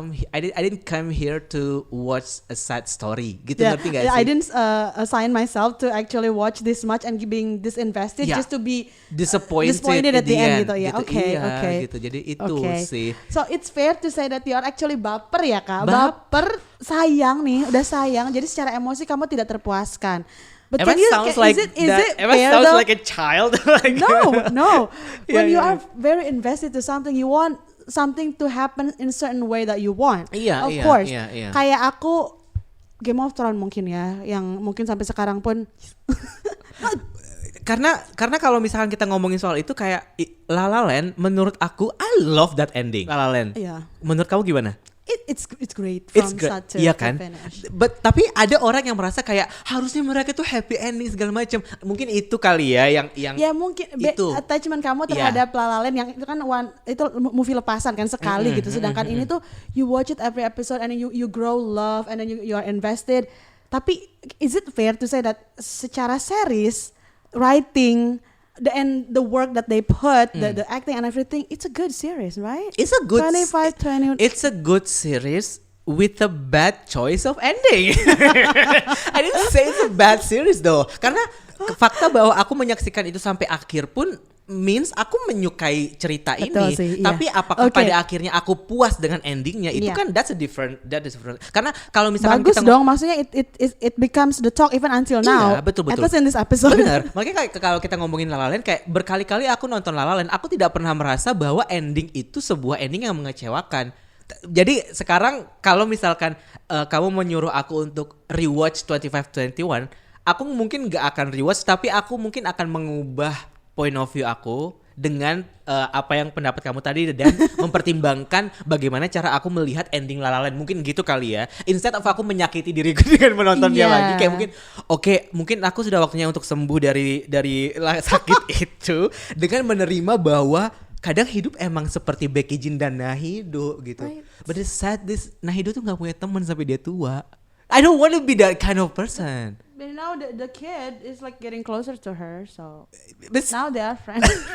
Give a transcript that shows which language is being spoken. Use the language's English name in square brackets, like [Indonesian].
[English] I didn't come here to watch a sad story. [Indonesian] Gitu, ngerti gak sih? [English] I didn't assign myself to actually watch this much and being disinvested just to be disappointed at the end [Indonesian] gitu ya. Gitu, [English] Okay. [Indonesian] gitu. Jadi itu sih. [English] So it's fair to say that you are actually [Indonesian] baper ya Kak. Baper, sayang nih, udah sayang. Jadi secara emosi kamu tidak terpuaskan. [English] But Emma sounds like like a child. Like, no. When you are very invested to something, you want something to happen in a certain way that you want. Of course. [Indonesian] Kayak aku Game of Thrones mungkin ya, yang mungkin sampai sekarang pun. Karena kalau misalkan kita ngomongin soal itu kayak La La Land, menurut aku [English] I love that ending. [Indonesian] La La Land. Menurut kamu gimana? [English] It's great from start to finish. [Indonesian] Tapi ada orang yang merasa kayak harusnya mereka tuh happy ending segala macam. Mungkin itu kali ya yang ya mungkin itu attachment kamu terhadap La La Land yang itu kan itu movie lepasan kan sekali gitu. Sedangkan ini tuh [English] you watch it every episode and you grow love and then you are invested. [Indonesian] Tapi [English] is it fair to say that [Indonesian] secara [English] series writing the work that they put, the acting and everything, it's a good series, right? It's a good 25, 20. It's a good series with a bad choice of ending. I didn't say it's a bad series though. [Indonesian] Karena fakta bahwa aku menyaksikan itu sampai akhir pun means aku menyukai cerita ini. Sih, tapi apakah pada akhirnya aku puas dengan endingnya? Itu kan [English] that is different. [Indonesian] Karena kalau misalkan bagus dong, maksudnya [English] it becomes the talk even until now. [Indonesian] Iya, betul. [English] At least in this episode. [Indonesian] Benar. Makanya kayak kalau kita ngomongin La La Land, kayak berkali-kali aku nonton La La Land, aku tidak pernah merasa bahwa ending itu sebuah ending yang mengecewakan. Jadi sekarang kalau misalkan kamu menyuruh aku untuk rewatch 25-21, aku mungkin gak akan rewatch, tapi aku mungkin akan mengubah point of view aku dengan apa yang pendapat kamu tadi dan mempertimbangkan bagaimana cara aku melihat ending La La Land. Mungkin gitu kali ya. Instead of aku menyakiti diriku dengan menonton dia lagi, kayak mungkin aku sudah waktunya untuk sembuh dari sakit itu dengan menerima bahwa kadang hidup emang seperti Becky Jean dan Nahido gitu. [English] Right. But it's sad Nahido tuh gak punya teman sampai dia tua. I don't want to be that kind of person. But now the kid is like getting closer to her, so now they are friends.